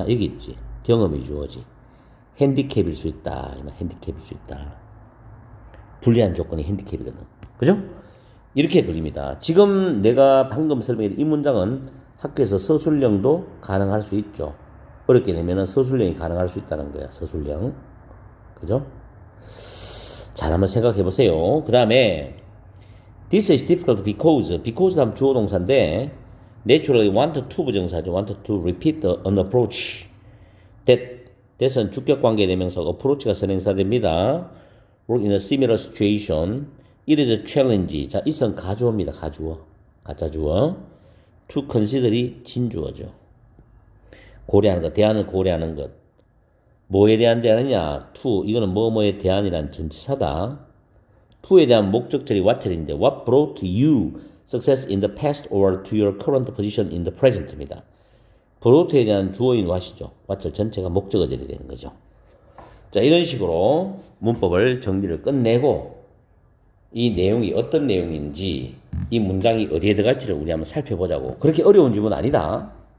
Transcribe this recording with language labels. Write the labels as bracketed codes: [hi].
[ko] 여기 있지. 경험이 주어지. 핸디캡일 수 있다. 핸디캡일 수 있다. 불리한 조건이 핸디캡이거든. 그죠? 이렇게 걸립니다. 지금 내가 방금 설명했던 이 문장은 학교에서 서술형도 가능할 수 있죠. 어렵게 되면은 서술형이 가능할 수 있다는 거야. 서술형. 그죠? 잘 한번 생각해 보세요. 그 다음에 [en] This is difficult because 다음 주어 동사인데 naturally want to 부정사죠. want to repeat an approach. [ko] that은 주격 관계 대명사 approach가 선행사됩니다. [en] work in a similar situation. It is a challenge. [ko] 자, it은 가주어입니다. 가주어. 가짜주어. to consider이 진주어죠. 고려하는 것, 대안을 고려하는 것. 뭐에 대한 대안이냐? to, 이거는 뭐뭐에 대한이란 전치사다. [en] to에 대한 목적절이 what절인데 what brought you success in the past or to your current position in the present입니다. [ko] brought에 대한 주어인 what이죠. what절 전체가 목적어절이 되는 거죠. 자, 이런 식으로 문법을 정리를 끝내고 이 내용이 어떤 내용인지 이 문장이 어디에 들어갈지를 우리 한번 살펴보자고. 그렇게 어려운 질문 아니다.